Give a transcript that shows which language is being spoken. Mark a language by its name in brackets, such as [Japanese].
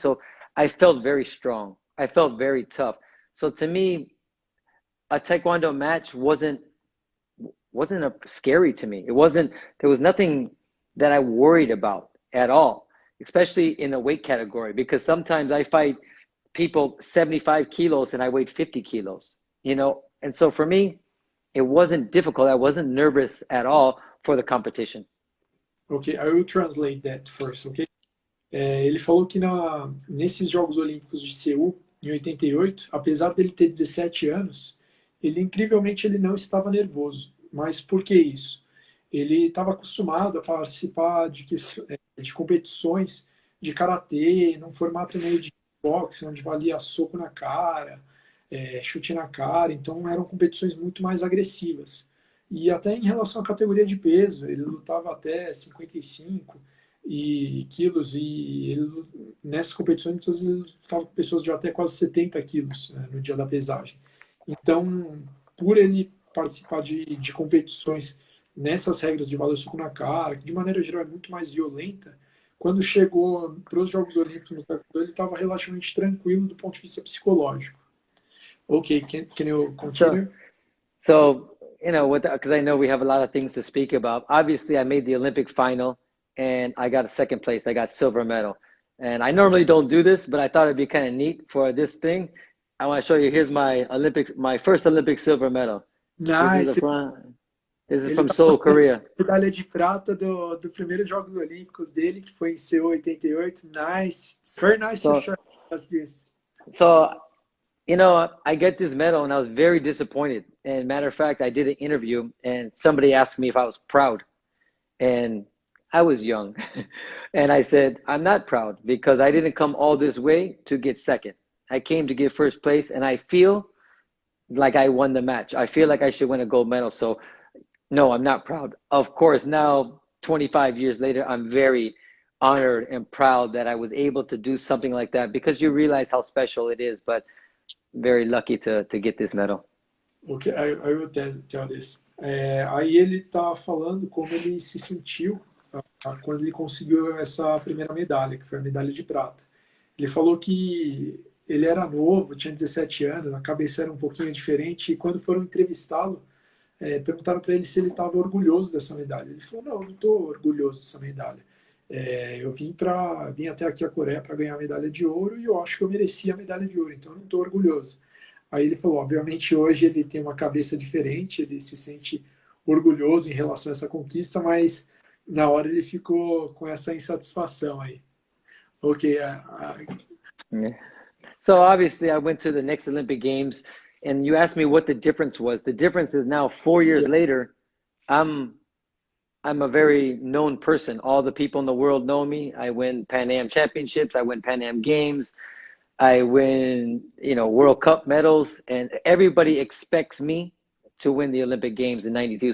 [English] So I felt very strong. I felt very tough. So to me, a Taekwondo match wasn't scary to me. It wasn't, there was nothing that I worried about at all, especially in the weight category, because sometimes I fight people 75 kilos and I weighed 50 kilos, you know? And so for me, it wasn't difficult. I wasn't nervous at all for the competition. Okay, I will translate that first, okay? [Portuguese] Ele falou que nesses Jogos Olímpicos de Seul, em 88, apesar dele ter 17 anos, incrivelmente ele não estava nervoso. Mas por que isso? Ele estava acostumado a participar de competições de karatê, num formato meio de boxe, onde valia soco na cara, chute na cara, então eram competições muito mais agressivas. E até em relação à categoria de peso, ele lutava até 55 quilos, e nessas competições muitas vezes ele lutava com pessoas de até quase 70 quilos, né, no dia da pesagem. Então, por ele participar de competições nessas regras de valer soco na cara, que de maneira geral é muito mais violenta, quando chegou para os Jogos Olímpicos no Taekwondo, ele estava relativamente tranquilo do ponto de vista psicológico. [English] Okay, can you continue? So you know, because I know we have a lot of things to speak about. Obviously, I made the Olympic final, and I got a second place. I got silver medal. And I normally don't do this, but I thought it'd be kind of neat for this thing. I want to show you, here's my first Olympic silver medal. Nice. This is from Seoul, Korea. [Portuguese] Medalha de prata do primeiro Jogos Olímpicos dele, que foi em Seul 88. [English] Nice. It's very nice to show us this. So, you know, I get this medal and I was very disappointed. And matter of fact, I did an interview and somebody asked me if I was proud. And I was young. And I said, I'm not proud because I didn't come all this way to get second. I came to get first place, and I feel like I won the match. I feel like I should win a gold medal. So no, I'm not proud. Of course, now 25 years later, I'm very honored and proud that I was able to do something like that, because you realize how special it is, but very lucky to get this medal. Okay, I will tell this. [Portuguese] Aí ele tá falando como ele se sentiu quando ele conseguiu essa primeira medalha, que foi a medalha de prata. Ele falou que ele era novo, tinha 17 anos, a cabeça era um pouquinho diferente, e quando foram entrevistá-lo, perguntaram para ele se ele estava orgulhoso dessa medalha. Ele falou, não, eu não estou orgulhoso dessa medalha. Eu vim até aqui a Coreia para ganhar a medalha de ouro, e eu acho que eu merecia a medalha de ouro, então eu não estou orgulhoso. Aí ele falou, obviamente hoje ele tem uma cabeça diferente, ele se sente orgulhoso em relação a essa conquista, mas na hora ele ficou com essa insatisfação aí. [English] Okay. Yeah. So obviously I went to the next Olympic Games, and you asked me what the difference was. The difference is now 4 years later, I'm a very known person. All the people in the world know me. I win Pan Am championships. I win Pan Am games. I win, you know, World Cup medals, and everybody expects me to win the Olympic Games in '92.